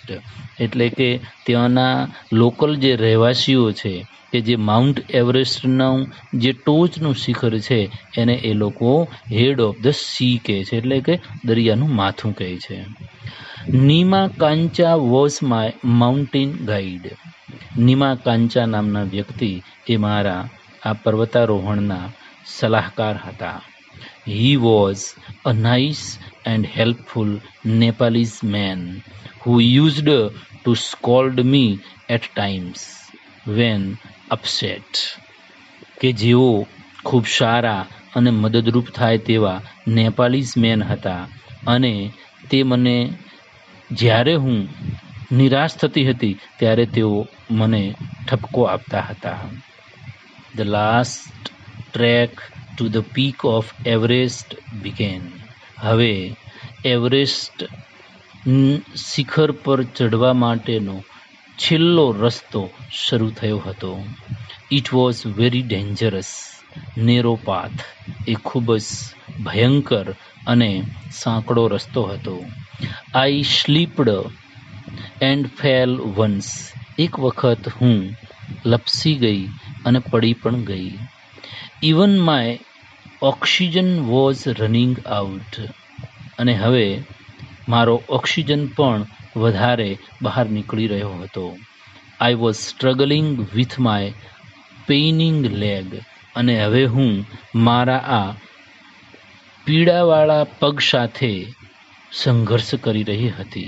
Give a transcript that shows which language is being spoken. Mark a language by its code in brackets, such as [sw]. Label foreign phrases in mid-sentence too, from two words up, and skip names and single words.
[gu] એટલે કે ત્યાંના લોકલ જે રહેવાસીઓ છે કે જે માઉન્ટ એવરેસ્ટનું જે ટોચનું શિખર છે એને એ લોકો [en] head of the sea [gu] કહે છે એટલે કે દરિયાનું માથું કહે છે. [en] Nima Kancha was my mountain guide. [gu] નીમા કાંચા નામના વ્યક્તિ એ મારા આ પર્વતારોહણના સલાહકાર હતા. [en] He was a nice and helpful Nepalese man who used to scold me at times when upset. [gu] કે જેઓ ખૂબ સારા અને મદદરૂપ થાય તેવા [en] Nepalese man [gu] હતા અને તે મને જ્યારે હું નિરાશ થતી હતી ત્યારે તેઓ મને ઠપકો આપતા હતા. [en] The last trek to the peak of Everest began. [gu] હવે એવરેસ્ટ શિખર પર ચડવા માટેનો છેલ્લો રસ્તો શરૂ થયો હતો. [en] It was very dangerous, narrow path. [gu] એ ખૂબ જ ભયંકર અને સાંકડો રસ્તો હતો. [en] I slipped and fell once. [gu] એક વખત હું લપસી ગઈ અને પડી પણ ગઈ. [en] even my oxygen was running out, [gu] અને હવે મારો ઓક્સિજન પણ વધારે બહાર નીકળી રહ્યો હતો. [en] I was struggling with my paining leg, [gu] અને હવે હું મારા આ પીડાવાળા પગ સાથે સંઘર્ષ કરી રહી હતી.